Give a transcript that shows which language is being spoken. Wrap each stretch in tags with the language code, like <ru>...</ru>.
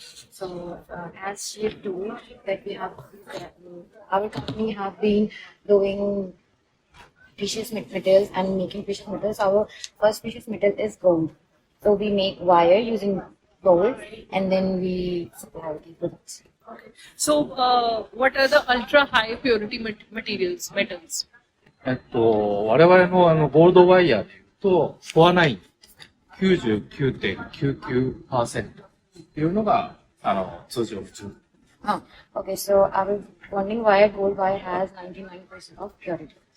<en>So, as you do, that we have, our company have been doing precious metals and making precious metals. Our first precious metal is gold. So we make wire using gold, and then we supply the products. Okay. So, what are the ultra high purity metals?</en> <ja>我々のゴールドワイヤーでいうと、コア9、99.99% っていうのが、通常普通。</ja> <en>Okay, so our bonding wire, gold wire has 99% of purity.</en>